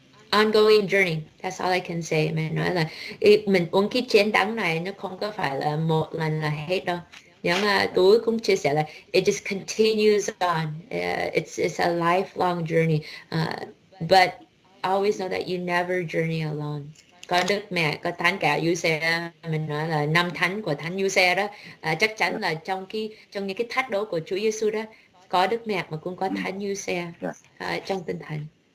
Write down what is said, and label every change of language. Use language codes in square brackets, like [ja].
[en] Ongoing journey, that's all I can say. [vi] Mình nói là mình uống cái chén đắng này nó không có phải là một lần là hết đâu. Nhưng mà tôi cũng chia sẻ là [en] it just continues on. It's a lifelong journey. But always know that you never journey alone. [vi] Có Đức Mẹ, có Thánh cả du xe, mình nói là 5 thánh của Thánh du xe đó, chắc chắn là trong những cái thách đố của Chúa Giêsu đó, có Đức Mẹ mà cũng có Thánh du xe trong tinh thần.